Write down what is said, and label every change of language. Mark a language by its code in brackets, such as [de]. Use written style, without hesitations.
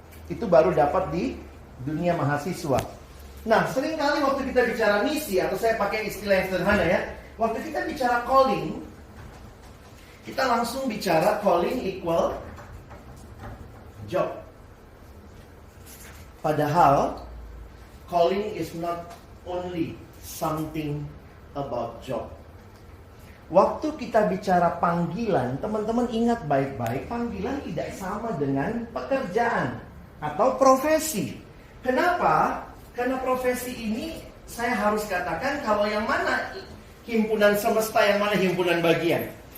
[id] Itu baru dapat di dunia mahasiswa. Nah, seringkali waktu kita bicara misi, atau saya pakai istilah yang sederhana ya, waktu kita bicara calling, kita langsung bicara [en] calling equal job. [id] Padahal [en] calling is not only something about job. [id] Waktu kita bicara panggilan, teman-teman ingat baik-baik, panggilan tidak sama dengan pekerjaan atau profesi. Kenapa? Karena profesi ini saya harus katakan kalau yang mana himpunan semesta, yang mana himpunan bagian.